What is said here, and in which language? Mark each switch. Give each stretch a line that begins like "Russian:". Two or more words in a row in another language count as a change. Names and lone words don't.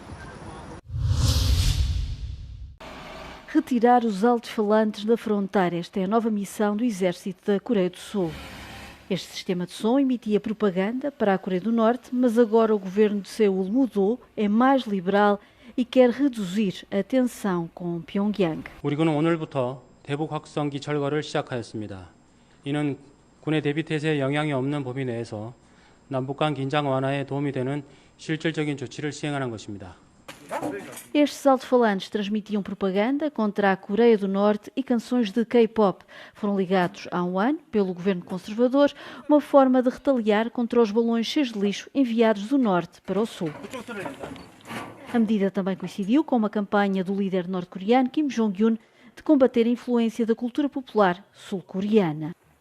Portuguese: Retirar os alto-falantes da fronteira. Esta é a nova missão do Exército da Coreia do Sul. Este sistema de som emitia propaganda para a Coreia do Norte, mas agora o governo de Seul mudou, é mais liberal e quer reduzir a tensão com Pyongyang.
Korean: 우리 군은 오늘부터 대북 확성기 철거를 시작하였습니다. 이는 군의 대비 태세에 영향이 없는 범위 내에서 남북 간 긴장 완화에 도움이 되는 실질적인 조치를 시행하는 것입니다.
Portuguese: Estes alto-falantes transmitiam propaganda contra a Coreia do Norte e canções de K-pop. Foram ligados há um ano pelo governo conservador, uma forma de retaliar contra os balões cheios de lixo enviados do Norte para o Sul. A medida também coincidiu com uma campanha do líder norte-coreano Kim Jong-un de combater a influência da cultura popular sul-coreana.